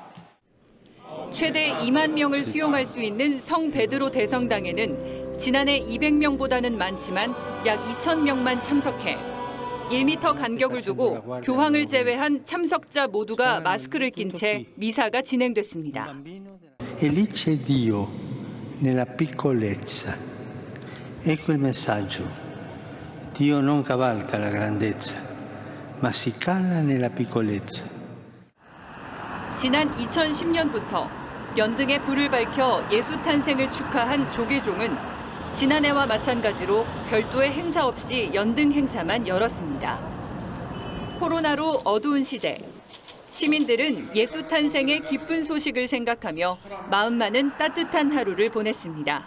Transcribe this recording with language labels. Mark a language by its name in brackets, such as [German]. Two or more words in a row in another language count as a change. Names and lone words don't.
[Korean] 최대 2만 명을 수용할 수 있는 성 베드로 대성당에는 지난해 200명보다는 많지만 약 2,000명만 참석해 1m 간격을 두고 교황을 제외한 참석자 모두가 마스크를 낀 채 미사가 진행됐습니다. [Italian] E lì c'è Dio nella piccolezza. Ecco il messaggio. Dio non cavalca la grandezza, ma si cala nella piccolezza. [Korean] 지난 2010년부터 연등에 불을 밝혀 예수 탄생을 축하한 조계종은 지난해와 마찬가지로 별도의 행사 없이 연등 행사만 열었습니다. 코로나로 어두운 시대, 시민들은 예수 탄생의 기쁜 소식을 생각하며 마음만은 따뜻한 하루를 보냈습니다.